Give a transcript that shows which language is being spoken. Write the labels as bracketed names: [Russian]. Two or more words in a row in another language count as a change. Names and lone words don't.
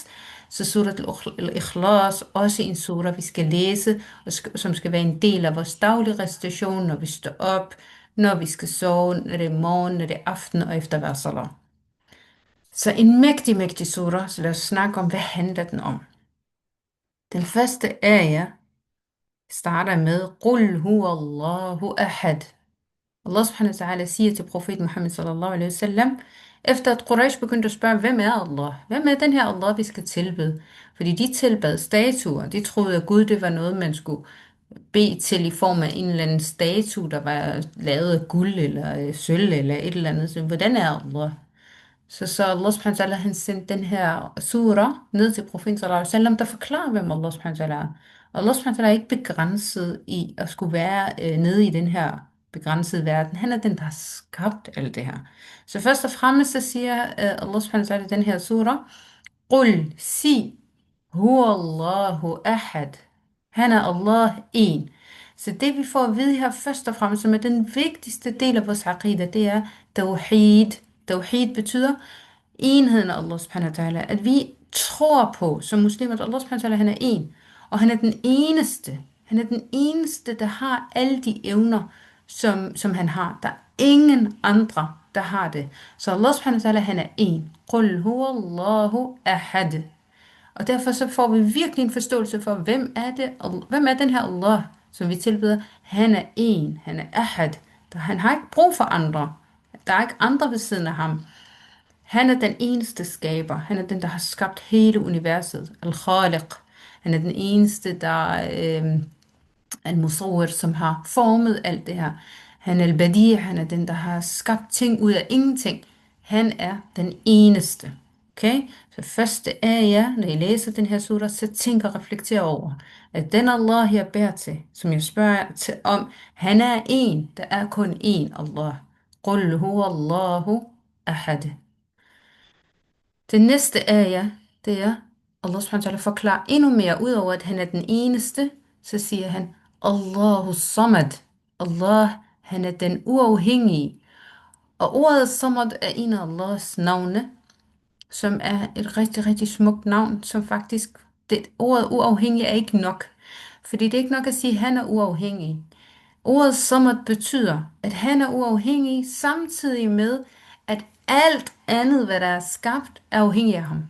[Danish] Så Surat al-Ikhlas, også en sura, vi skal læse, som skal være en del af vores daglige recitation, når vi står op, når vi skal sove, når det er morgen, når det er aften og efter hver salat. Så en mægtig, mægtig sura, så lad os snakke om, hvad handler den om. Den første ayah starter med, [Arabic] قل هو الله أحد. [Danish] Allah [Arabic] سبحانه وتعالى [Danish] siger til profeten Muhammad [Arabic] صلى الله عليه وسلم, [Danish] efter at Quraysh begyndte at spørge, hvem er Allah? Hvem er den her Allah, vi skal tilbede? Fordi de tilbad statuer. De troede, at Gud det var noget, man skulle bede til i form af en eller anden statue, der var lavet af guld eller sølv eller et eller andet. Så hvordan er Allah? Så Allah [Arabic] سبحانه وتعالى, [Danish] han sendte den her sura ned til profeten [Arabic] صلى الله عليه وسلم, [Danish] der forklarer, hvem Allah [Arabic] سبحانه وتعالى [Danish] er. Allah [Arabic] سبحانه وتعالى [Danish] er ikke begrænset i at skulle være nede i den her begrænsede verden. Han er den, der har skabt alt det her. Så først og fremmest så siger Allah [Arabic] سبحانه وتعالى [Danish] i den her sura, Qul, sig, [Arabic] هو الله أحد. [Danish] Han er Allah en. Så det vi får at vide her først og fremmest, som er den vigtigste del af vores aqida, det er tawhid. Tawhid betyder enheden af Allah [Arabic] سبحانه وتعالى. [Danish] At vi tror på, som muslimer, at Allah [Arabic] سبحانه وتعالى, [Danish] han er en. Og han er den eneste. Han er den eneste, der har alle de evner, som han har. Der er ingen andre, der har det. Så Allah [Arabic] سبحانه وتعالى, [Danish] han er en. [Arabic] قل هو الله أحد. [Danish] Og derfor så får vi virkelig en forståelse for, hvem er den her Allah, som vi tilbeder. Han er en, han er ahad. Han har ikke brug for andre. Der er ikke andre ved siden af ham. Han er den eneste skaber. Han er den, der har skabt hele universet. Al-Khaliq. Han er den eneste, der al-Musawwir, som har formet alt det her. Han er al-Badi', han er den, der har skabt ting ud af ingenting. Han er den eneste. Okay? Så første ayah, når I læser den her surah, så tænk og reflekter over, at den Allah, jeg beder til, som jeg spørger til om, han er en, der er kun en Allah. [Arabic] قل هو الله أحد. [Danish] Den næste ayah, det er, Allah [Arabic] سبحانه وتعالى [Danish] forklarer endnu mere, udover at han er den eneste, så siger han, [Arabic] الله صمد. [Danish] Allah, han er den uafhængige. Og ordet samad er en af Allahs navne, som er et rigtig, rigtig smukt navn, som faktisk, ordet uafhængig er ikke nok. Fordi det er ikke nok at sige, at han er uafhængig. Ordet samad betyder, at han er uafhængig, samtidig med, at alt andet, hvad der er skabt, er afhængig af ham.